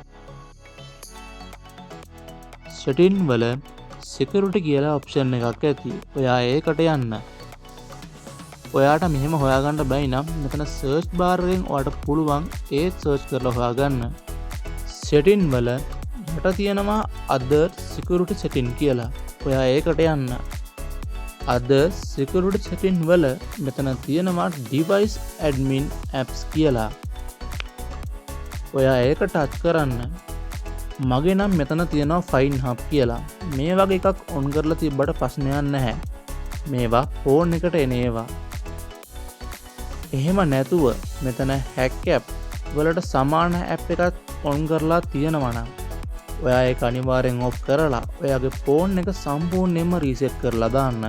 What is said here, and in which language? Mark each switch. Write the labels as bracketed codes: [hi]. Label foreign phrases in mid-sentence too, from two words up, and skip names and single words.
[si] setting වල security කියලා option එකක් ඇති. ඔයා ඒකට යන්න. ඔයාට මෙහෙම හොයාගන්න බැයි නම් මෙතන [en] search bar [si] එකෙන් ඔයාට පුළුවන් ඒ search කරලා හොයාගන්න. setting වල යට තියෙනවා [en] other security setting [si] කියලා. ඔයා ඒකට යන්න. [en] other security setting [si] වල මෙතන තියෙනවා [en] device admin apps [si] කියලා. ඔයා ඒක ටච් කරන්න. මගේ නම් මෙතන තියෙනවා fine hub කියලා. මේ වගේ එකක් on කරලා තිබ්බට ප්‍රශ්නයක් නැහැ. මේවා phone එකට එන ඒවා. එහෙම නැතුව මෙතන [en] hack app [si] වලට සමාන app එකක් on කරලා තියෙනවා නම් ඔයා ඒක අනිවාර්යෙන් off කරලා ඔයාගේ phone එක සම්පූර්ණයෙන්ම reset කරලා දාන්න.